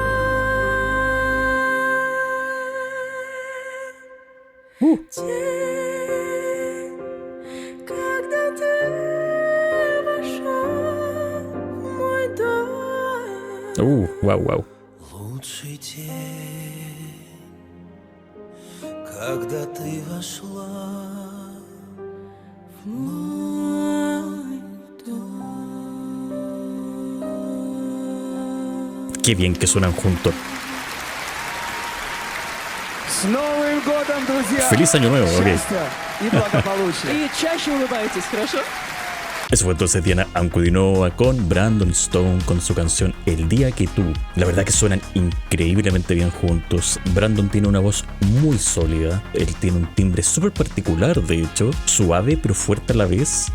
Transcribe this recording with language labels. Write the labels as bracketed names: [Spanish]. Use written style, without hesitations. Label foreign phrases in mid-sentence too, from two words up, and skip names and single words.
[Russian] День, когда ты вошел в мой дом. Вау. Лучший день, когда ты вошла в мой дом. [Spanish] Qué bien que suenan juntos. [Russian] С Новым годом, друзья! [Spanish] Feliz año nuevo, ok. [Russian] Счастья и благополучия! И чаще улыбайтесь, хорошо? [Spanish] Eso fue entonces Diana Ankudinova con Brandon Stone con su canción El Día Que Tú. La verdad que suenan increíblemente bien juntos. Brandon tiene una voz muy sólida, él tiene un timbre súper particular, de hecho, suave pero fuerte a la vez.